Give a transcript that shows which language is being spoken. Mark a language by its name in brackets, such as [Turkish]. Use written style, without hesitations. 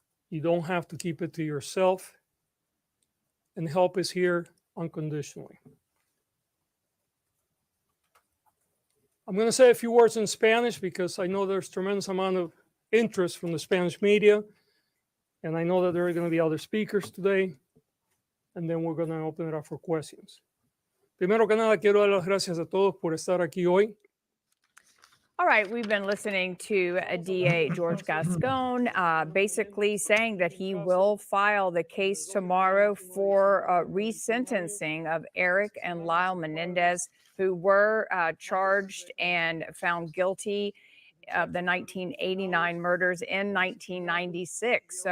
[English] You don't have to keep it to yourself. And help is here unconditionally. I'm going to say a few words in Spanish because I know there's tremendous amount of interest from the Spanish media. And I know that there are going to be other speakers today. And then we're going to open it up for questions. [Spanish] Primero que nada, quiero dar las gracias a todos por estar aquí hoy. [English] All right, we've been listening to DA George Gascón basically saying that he will file the case tomorrow for resentencing of Eric and Lyle Menendez, who were charged and found guilty of the 1989 murders in 1996.